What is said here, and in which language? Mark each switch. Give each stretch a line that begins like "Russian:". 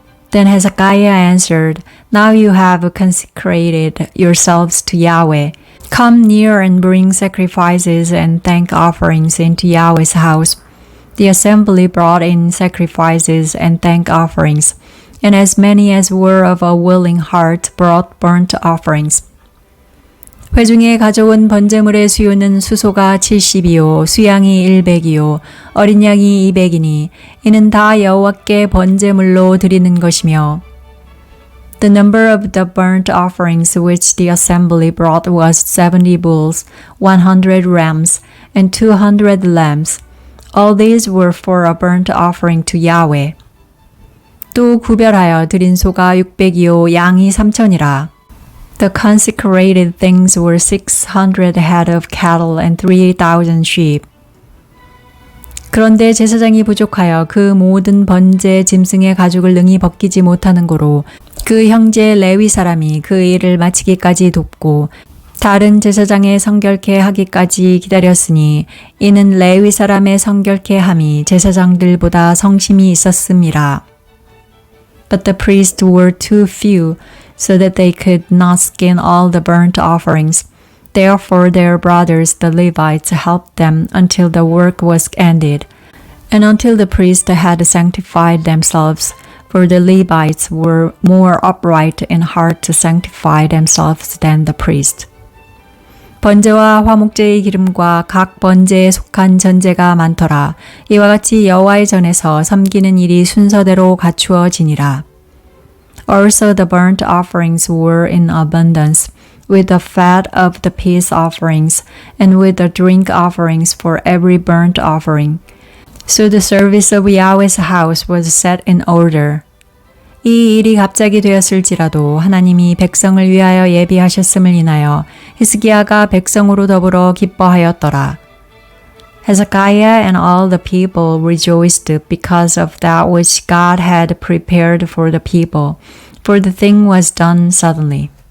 English: Then Hezekiah answered, Now you have consecrated yourselves to Yahweh. Come near and bring sacrifices and thank offerings into Yahweh's house. The assembly brought in sacrifices and thank offerings, and as many as were of a willing heart brought burnt offerings.
Korean: 회중에 가져온 번제물의 수요는 수소가 70이요, 수양이 100이요, 어린 양이 200이니 이는 다 여호와께 번제물로 드리는 것이며
English: The number of the burnt offerings which the assembly brought was 70 bulls, 100 rams, and 200 lambs. All these were for a burnt offering to Yahweh.
Korean: 또 구별하여 드린 소가 600이요, 양이 3,000이라.
English: The consecrated things were 600 head of cattle and 3,000 sheep.
Korean: 그런데 제사장이 부족하여 그 모든 번제 짐승의 가죽을 능히 벗기지 못하는 고로 그 형제 레위 사람이 그 일을 마치기까지 돕고 다른 제사장의 성결케 하기까지 기다렸으니 이는 레위 사람의 성결케 함이 제사장들보다 성심이 있었음이라.
English: But the priests were too few, so that they could not skin all the burnt offerings. Therefore their brothers the Levites helped them until the work was ended, and until the priests had sanctified themselves, for the Levites were more upright in heart to sanctify themselves than the priests.
Korean: 번제와 화목제의 기름과 각 번제에 속한 전제가 많더라. 이와 같이 여호와의 전에서 섬기는 일이 순서대로 갖추어지니라.
English: Also the burnt offerings were in abundance, with the fat of the peace offerings, and with the drink offerings for every burnt offering. So the service of Yahweh's house was set in order.
Korean: 이 일이 갑자기 되었을지라도 하나님이 백성을 위하여 예비하셨음을 인하여 히스기야가 백성으로 더불어 기뻐하였더라.
English: Hezekiah and all the people rejoiced because of that which God had prepared for the people, for the thing was done suddenly.